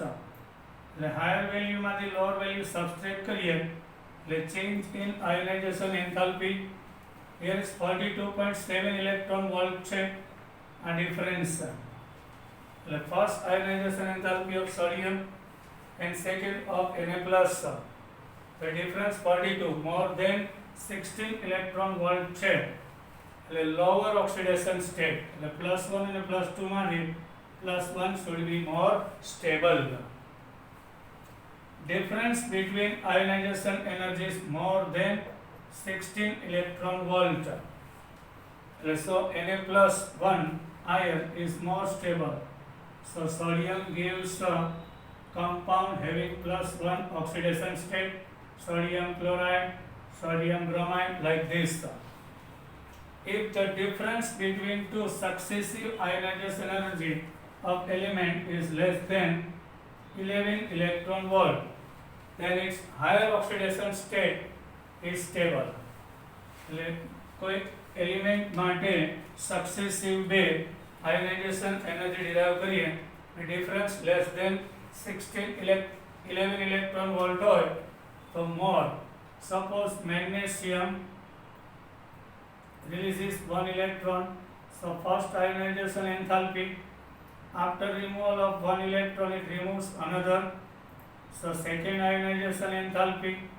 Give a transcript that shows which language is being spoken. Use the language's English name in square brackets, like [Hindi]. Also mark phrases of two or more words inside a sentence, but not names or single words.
[Gujarati] એટલે હાયર વેલ્યુમાંથી [English] lower value subtract [Gujarati] કરીએ એટલે [English] change in ionization enthalpy here is 42.7 electron volt [Gujarati] છે આ ડિફરન્સ. [English] એટલે first ionization enthalpy of sodium and second of Na+. The difference 42 more than 16 electron volt [Gujarati] છે એટલે [English] lower oxidation state [Gujarati] એટલે +1 અને +2 માંથી +1 [English] should be more stable. Difference between ionization energies more than 16 electron volt. So Na+1 ion is more stable. So sodium gives compound having +1 oxidation state, sodium chloride, sodium bromide like this. If the difference between two successive ionization energy of element is less than 11 electron volt, then its higher oxidation state is stable. [Gujarati] એટલે કોઈ એલિમેન્ટ માટે સક્સેસિવ બે [English] ionization energy [Gujarati] ડિરાઇવ કરીએ [English] difference less than 11 electron volt [Gujarati] હોય તો more. [English] Suppose magnesium releases 1 electron, so first ionization enthalpy after removal of 1 electron it removes another, so second ionization enthalpy.